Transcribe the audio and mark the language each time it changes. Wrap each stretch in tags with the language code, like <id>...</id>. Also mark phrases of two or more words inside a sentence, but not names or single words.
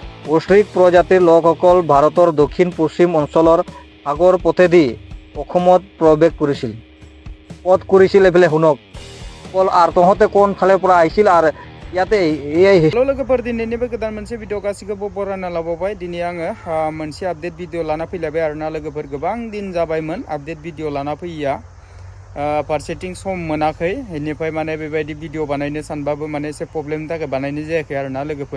<as>অষ্ট্ৰিক প্ৰজাতিৰ লোকসকল ভাৰতৰ দক্ষিণ পশ্চিম অঞ্চলৰ সাগৰ পথেদি অসমত প্ৰৱেশ কৰিছিল। ক'ত কৰিছিল এইফালে শুনক। আর তহঁতে কোন ফালের পৰা আইছিল আর ইয়াতে এই</as> <brx>हेलो लोगोफोर दिनैनिबो गोदान मोनसे भिडिअ गासिखौबो बरायना लाबावबाय। दिनै आङो मोनसे</brx> <en>update video</en> <brx>लाना फैलायबाय आरोना लोगोफोर। गोबां दिन जाबायमोन</brx> <en>update video</en> <brx>लाना फैया, फारसेथिं सम मोनाखै। बेनिफ्राय माने बेबायदि भिडिअ बानायनो सानबाबो माने एसे प्रब्लेमनि थाखाय बानायनाय जायाखै आरोना लोगोफोर।</brx>